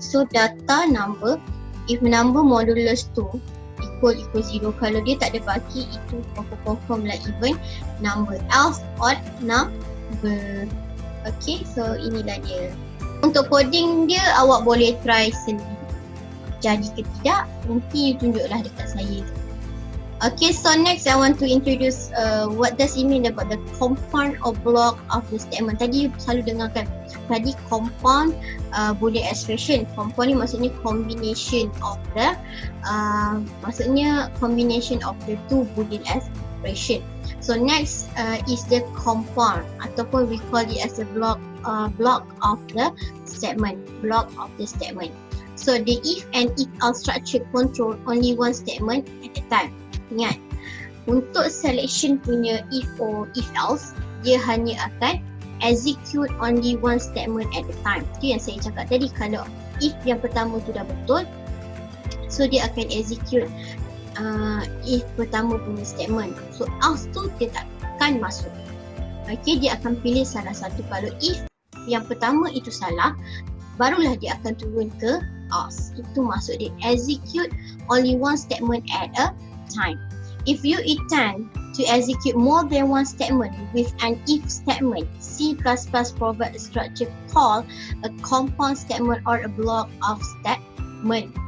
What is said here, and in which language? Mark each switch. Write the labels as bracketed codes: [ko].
[en] So data number, if number modulus 2 equal 0, [ms] kalau dia tak ada baki, itu confirm lah [en] even number, else odd number. [ms] Okay, so inilah dia. Untuk coding dia awak boleh try sendiri. Jadi ke tidak, nanti tunjuklah dekat saya. [en] Okay, so next I want to introduce what does it mean about the compound or block of the statement. [ms] Tadi selalu dengarkan tadi compound Boolean expression. [en] Compound [ms] ni maksudnya [en] combination of the two Boolean expression. So next is the compound ataupun we call it as a block of the statement. So the if and if else structure control only one statement at a time. [ms] Ingat, untuk [en] selection punya if or if else, [ms] dia hanya akan [en] execute only one statement at a time. [ms] Itu yang saya cakap tadi, kalau if yang pertama tu dah betul, so dia akan execute if pertama punya statement. So else tu dia takkan masuk. Okay, dia akan pilih salah satu. Kalau if yang pertama itu salah, barulah dia akan turun ke else. Itu maksud dia [en] execute only one statement at a time. If you intend to execute more than one statement with an if statement, C++ provide a structure called a compound statement or a block of statement.